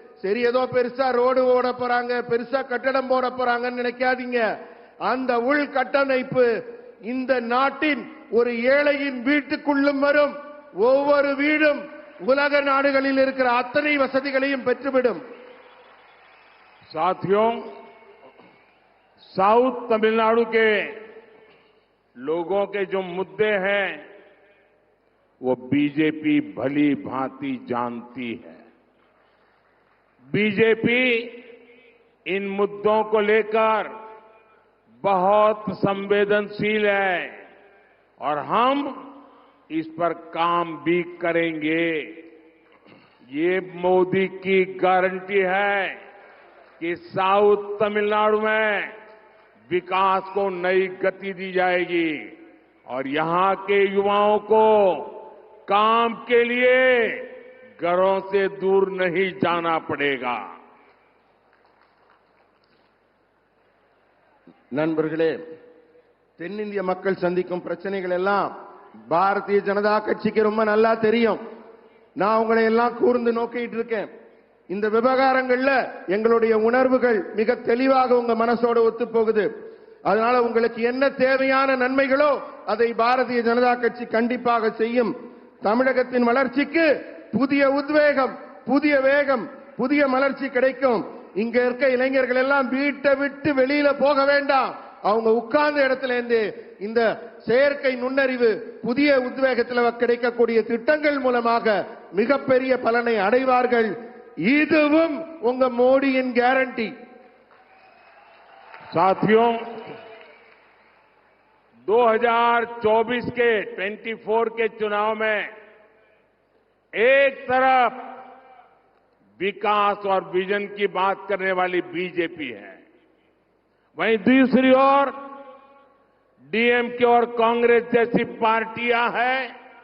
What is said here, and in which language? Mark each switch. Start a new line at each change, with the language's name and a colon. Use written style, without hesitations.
Tamil: சரி, ஏதோ பெருசா ரோடு ஓட போறாங்க, பெருசா கட்டடம் போட போறாங்கன்னு நினைக்காதீங்க. அந்த உள்கட்டமைப்பு இந்த நாட்டின் ஒரு ஏழையின் வீட்டுக்குள்ளும் வரும். ஒவ்வொரு வீடும் உலக நாடுகளில் இருக்கிற அத்தனை வசதிகளையும் பெற்றுவிடும்.
Hindi: साथियों, साउथ तमिलनाडु के लोगों के जो मुद्दे हैं वो बीजेपी भली भांति जानती है. बीजेपी इन मुद्दों को लेकर बहुत संवेदनशील है और हम इस पर काम भी करेंगे. ये मोदी की गारंटी है कि साउथ तमिलनाडु में विकास को नई गति दी जाएगी और यहां के युवाओं को काम के लिए घरों से दूर नहीं जाना पड़ेगा.
Tamil: நண்பர்களே, தென்னிந்திய மக்கள் சந்திக்கும் பிரச்சனைகள் எல்லாம் பாரதிய ஜனதா கட்சிக்கு ரொம்ப நல்லா தெரியும். நான் உங்களை எல்லாம் கூர்ந்து நோக்கிட்டு இருக்கேன். இந்த விவகாரங்கள்ல எங்களுடைய உணர்வுகள் மிக தெளிவாக உங்க மனசோட ஒத்து போகுது. அதனால உங்களுக்கு என்ன தேவையான நன்மைகளோ அதை பாரதிய ஜனதா கட்சி கண்டிப்பாக செய்யும். தமிழகத்தின் வளர்ச்சிக்கு புதிய உத்வேகம், புதிய வேகம், புதிய மலர்ச்சி கிடைக்கும். இங்க இருக்க இளைஞர்கள் எல்லாம் வீட்டை விட்டு வெளியில போக வேண்டாம். அவங்க உட்கார்ந்த இடத்துல இருந்து இந்த செயற்கை நுண்ணறிவு புதிய உத்வேகத்தில் கிடைக்கக்கூடிய திட்டங்கள் மூலமாக மிகப்பெரிய பலனை அடைவார்கள். இதுவும் உங்க மோடியின் கேரண்டி.
Hindi: साथियों, 2024 के 24 के चुनाव में एक तरफ विकास और विजन की बात करने वाली बीजेपी है, वहीं दूसरी ओर डीएमके और कांग्रेस जैसी पार्टियां हैं.